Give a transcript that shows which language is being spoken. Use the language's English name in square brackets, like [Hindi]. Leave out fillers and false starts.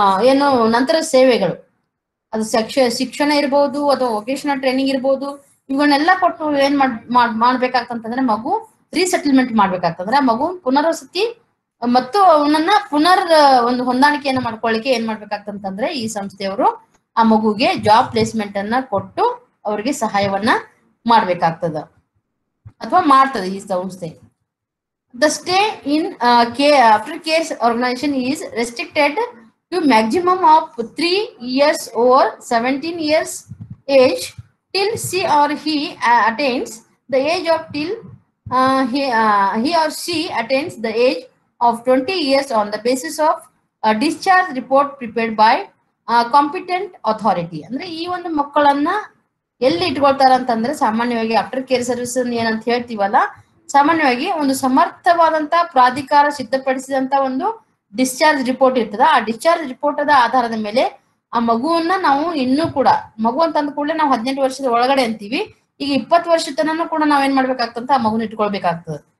[Kannada] ಏನು ನಂತರ ಸೇವೆಗಳು, ಅದು ಶಿಕ್ಷಣ ಇರ್ಬೋದು ಅಥವಾ ವೊಕೇಶನಲ್ ಟ್ರೈನಿಂಗ್ ಇರ್ಬೋದು, ಇವನ್ನೆಲ್ಲ ಕೊಟ್ಟು ಏನ್ ಮಾಡ್ಬೇಕಾಗ್ತಂತಂದ್ರೆ ಮಗು ರೀಸೆಟಲ್ಮೆಂಟ್ ಮಾಡ್ಬೇಕಾಗ್ತಂದ್ರೆ ಮಗು ಪುನರ್ವಸತಿ ಮತ್ತು ಅವನನ್ನ ಒಂದು ಹೊಂದಾಣಿಕೆಯನ್ನ ಮಾಡ್ಕೊಳ್ಳಿಕ್ಕೆ ಏನ್ ಮಾಡ್ಬೇಕಾಗ್ತಂತಂದ್ರೆ ಈ ಸಂಸ್ಥೆಯವರು ಆ ಮಗುಗೆ ಜಾಬ್ ಪ್ಲೇಸ್ಮೆಂಟ್ ಅನ್ನ ಕೊಟ್ಟು ಅವ್ರಿಗೆ ಸಹಾಯವನ್ನ ಮಾಡ್ಬೇಕಾಗ್ತದ ಅಥವಾ ಮಾಡ್ತದೆ ಈ ಸಂಸ್ಥೆ. [English] The stay in after care organization is restricted to maximum of 3 years or 17 years age till she or he attains the age of till he or she attains the age of 20 years on the basis of a discharge report prepared by competent authority. [Kannada] ಅಂದ್ರೆ ಈ ಒಂದು ಮಕ್ಕಳನ್ನ ಎಲ್ಲಿ ಇಟ್ಕೊಳ್ತಾರ ಅಂತಂದ್ರೆ ಸಾಮಾನ್ಯವಾಗಿ after care service ಏನಂತ ಹೇಳ್ತೀವಲ್ಲ, ಸಾಮಾನ್ಯವಾಗಿ ಒಂದು ಸಮರ್ಥವಾದಂತ ಪ್ರಾಧಿಕಾರ ಸಿದ್ಧಪಡಿಸಿದಂತ ಒಂದು ಡಿಸ್ಚಾರ್ಜ್ ರಿಪೋರ್ಟ್ ಇರ್ತದ. ಆ ಡಿಸ್ಚಾರ್ಜ್ ರಿಪೋರ್ಟ್ ಅದ ಆಧಾರದ ಮೇಲೆ ಆ ಮಗುವನ್ನ ನಾವು ಇನ್ನೂ ಕೂಡ ಮಗು ಅಂತ ಅಂದ ಕೂಡಲೇ ನಾವು 18 ವರ್ಷದ ಒಳಗಡೆ ಅಂತೀವಿ, ಈಗ 20 ವರ್ಷ ತನೂ ಕೂಡ ನಾವೇನ್ ಮಾಡ್ಬೇಕಾಗ್ತಂತ ಆ ಮಗುನ ಇಟ್ಕೊಳ್ಬೇಕಾಗ್ತದೆ.